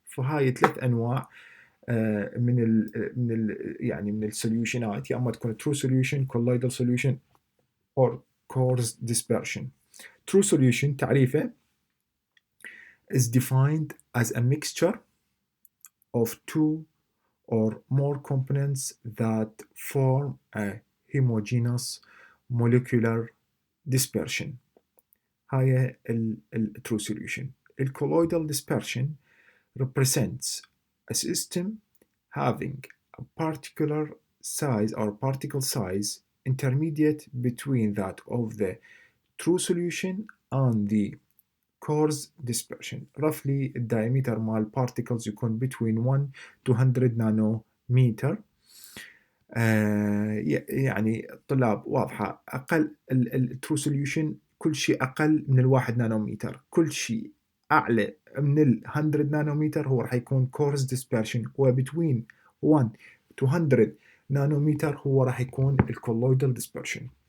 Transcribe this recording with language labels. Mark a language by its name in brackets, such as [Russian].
[Arabic] فهاي 3 أنواع من السوليوشنات، يا اما تكون [English] true solution, colloidal solution or coarse dispersion. True solution تعريفه is defined as a mixture of 2 or more components that form a homogeneous molecular dispersion. هاي true solution. colloidal dispersion represents a system having a particular size or particle size intermediate between that of the true solution and the coarse dispersion. Roughly the diameter مال particles يكون between 1 to 100 nanometer. [Arabic] يعني طلاب واضحة، أقل true solution كل شيء أقل من 1 نانومتر، كل شيء أعلى من 100 نانومتر هو راح يكون coarse dispersion، وبتوين 1 to 100 نانومتر هو راح يكون colloidal dispersion.